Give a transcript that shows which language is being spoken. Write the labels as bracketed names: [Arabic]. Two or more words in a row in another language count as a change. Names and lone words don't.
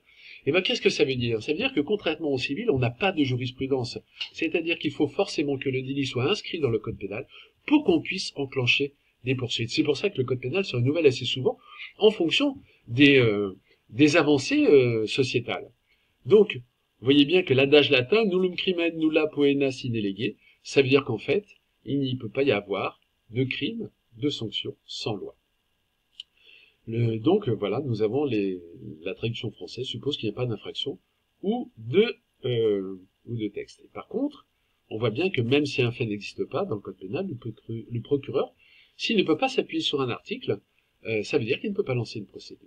[French] Et bien, qu'est-ce que ça veut dire? Ça veut dire que contrairement au civil, on n'a pas de jurisprudence. C'est-à-dire qu'il faut forcément que le délit soit inscrit dans le code pénal pour qu'on puisse enclencher des poursuites. C'est pour ça que le code pénal se renouvelle assez souvent en fonction des avancées sociétales. Donc, vous voyez bien que l'adage latin, [Latin] nullum crimen nulla poena sine lege, [French] ça veut dire qu'en fait, il n'y peut pas y avoir de crime, de sanction sans loi. Donc voilà, nous avons la traduction française suppose qu'il n'y a pas d'infraction ou de texte. Et par contre, on voit bien que même si un fait n'existe pas dans le code pénal, le procureur, s'il ne peut pas s'appuyer sur un article, ça veut dire qu'il ne peut pas lancer une procédure.